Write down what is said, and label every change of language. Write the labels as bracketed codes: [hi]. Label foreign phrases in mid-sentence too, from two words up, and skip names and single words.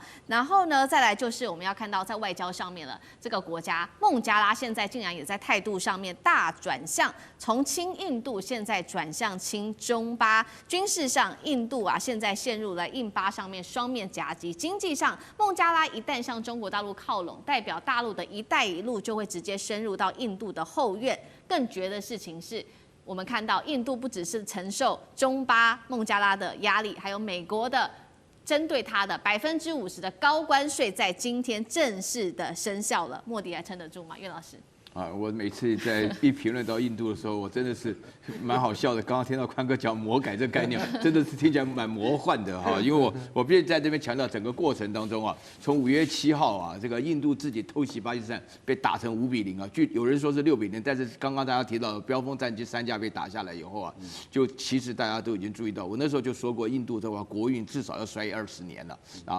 [zh] 然後呢，再來就是我們要看到在外交上面了，這個國家孟加拉現在竟然也在態度上面大轉向，從親印度現在轉向親中巴。軍事上，印度啊現在陷入了印巴上面雙面夾擊。經濟上，孟加拉一旦向中國大陸靠攏，代表大陸的一帶一路就會直接深入到印度的後院。更絕的事情是，我們看到印度不只是承受中巴孟加拉的壓力，還有美國的針對它的50%的高關稅，在今天正式的生效了。莫迪還撐得住嗎？岳老師？我每次在一評論到印度的時候，我真的是蠻好笑的。剛剛聽到寬哥講魔改這個概念，真的是聽起來蠻魔幻的哈。因為我必須在這邊強調，整個過程當中啊，從5月7號啊，這個印度自己偷襲巴基斯坦，被打成5-0啊，據有人說是6-0，但是剛剛大家提到的飆風戰機3架被打下來以後啊，就其實大家都已經注意到，我那時候就說過，印度的話國運至少要衰20年了啊。